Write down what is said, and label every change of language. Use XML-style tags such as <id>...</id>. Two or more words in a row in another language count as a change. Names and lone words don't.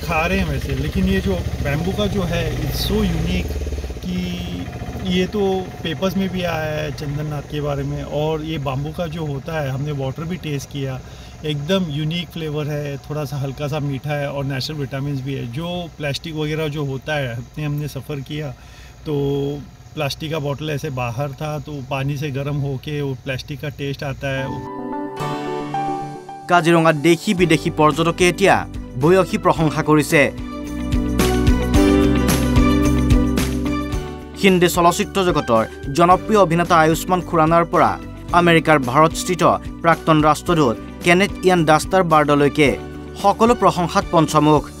<hi>खा रहे हैं वैसे लेकिन ये जो बैम्बू का जो है</hi> <en>It's so unique</en> <hi>कि ये तो पेपर्स में भी आया है चंदन नाथ के बारे में और ये बाम्बू का जो होता है हमने वाटर भी टेस्ट किया एकदम यूनिक फ्लेवर है थोड़ा सा हल्का सा मीठा है और नेचुरल विटामिन भी है जो प्लास्टिक वगैरह जो होता है हमने सफ़र किया तो प्लास्टिक का बॉटल ऐसे बाहर था तो पानी से गर्म होके वो प्लास्टिक का टेस्ट आता है</hi> <as>কাজিৰঙাত দেশী বিদেশী পৰ্যটকে এতিয়া ভূয়সী প্ৰশংসা কৰিছে হিন্দী চলচ্চিত্ৰ জগতৰ জনপ্ৰিয় অভিনেতা আয়ুষ্মান খুৰানাৰ পৰা আমেৰিকাৰ ভাৰতস্থিত প্ৰাক্তন ৰাষ্ট্ৰদূত কেনেথ ইয়ান ডাষ্টাৰ বাৰ্ডলৈকে সকলো প্ৰশংসাত পঞ্চমুখ</as>